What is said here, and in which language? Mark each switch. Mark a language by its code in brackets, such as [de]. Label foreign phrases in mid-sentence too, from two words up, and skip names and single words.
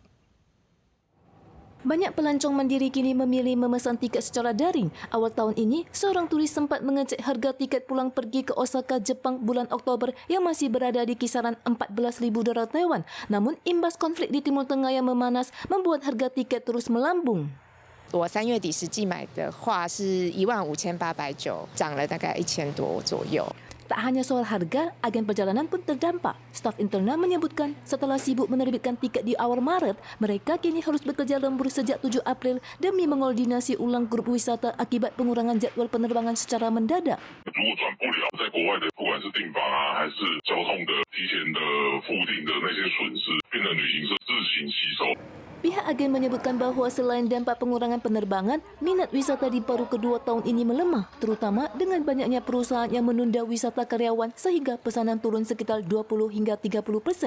[id] Banyak pelancong mandiri kini memilih memesan tiket secara daring. Awal tahun ini, seorang turis sempat mengecek harga tiket pulang pergi ke Osaka, Jepang bulan Oktober yang masih berada di kisaran $14,000 Taiwan. Namun, imbas konflik di Timur Tengah yang memanas membuat harga tiket terus melambung. [zh] 我3月底实际买的话是15,890，涨了大概1000多左右。 [id] Tak hanya soal harga, agen perjalanan pun terdampak. Staf internal menyebutkan setelah sibuk menerbitkan tiket di awal Maret, mereka kini harus bekerja lembur sejak 7 April demi mengoordinasi ulang grup wisata akibat pengurangan jadwal penerbangan secara mendadak. Pihak agen menyebutkan bahawa selain dampak pengurangan penerbangan, minat wisata di paruh kedua tahun ini melemah, terutama dengan banyaknya perusahaan yang menunda wisata karyawan sehingga pesanan turun sekitar 20 hingga 30%.